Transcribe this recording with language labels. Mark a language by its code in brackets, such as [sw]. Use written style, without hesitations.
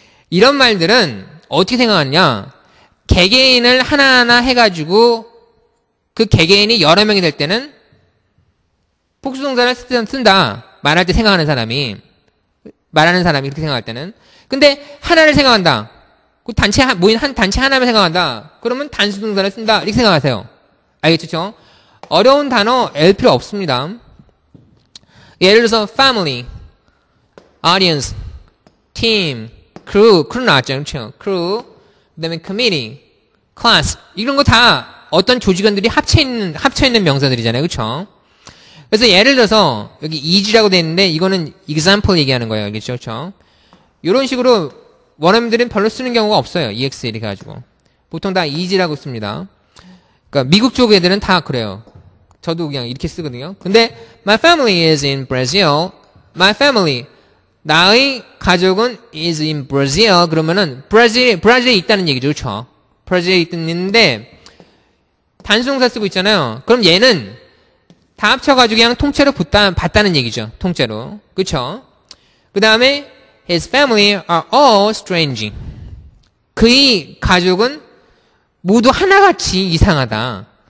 [ko] 이런 말들은 어떻게 생각하느냐? 개개인을 하나하나 해가지고, 그 개개인이 여러 명이 될 때는, 복수동사를 쓴다. 말할 때 생각하는 사람이. 말하는 사람이 이렇게 생각할 때는. 근데 하나를 생각한다. 그 모인 한 단체 하나만 생각한다. 그러면 단수동사를 쓴다. 이렇게 생각하세요. 알겠죠? 어려운 단어 앨 필요 없습니다. 예를 들어서 family, audience, team, crew 나왔죠. 그렇죠? crew, 그 다음에 committee, class. 이런 거 다 어떤 조직원들이 합쳐있는 명사들이잖아요. 그렇죠? 그래서 예를 들어서 여기 is라고 되어 있는데 이거는 example 얘기하는 거예요. 알겠죠? 그렇죠? 이런 식으로 원어민들은 별로 쓰는 경우가 없어요. ex 이렇게 가지고. 보통 다 is라고 씁니다. 그러니까 미국 쪽 애들은 다 그래요. 저도 그냥 이렇게 쓰거든요. 근데 [en] my family is in Brazil. my family [ko] 나의 가족은 [en] is in Brazil. [ko] 그러면은 브라질에 있다는 얘기죠. 그렇죠? 브라질에 있는데 단수동사 쓰고 있잖아요. 그럼 얘는 다 합쳐가지고 그냥 통째로 봤다는 얘기죠. 통째로. 그쵸? [en] 그 다음에 his family are all strange. [ko] 그의 가족은 모두 하나같이 이상하다.